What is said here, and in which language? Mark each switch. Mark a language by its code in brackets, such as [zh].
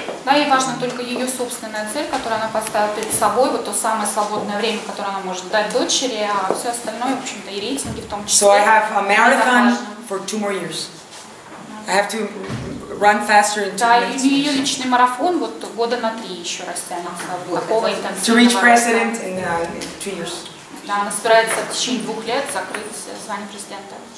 [ru] Да, ей важна только ее собственная цель, которую она поставила перед собой, вот то самое свободное время, которое она может дать дочери, а все остальное, в общем-то, и рейтинги в том числе. [en] So I have a marathon for 2 more years. I have to run faster in 2 [ru] Да, [en] minutes. [ru] и ее личный марафон вот года на 3 еще растянется. Такого интенсивного. [en] To reach president in 2 years. [ru] Да, она собирается в течение 2 лет закрыть звание президента.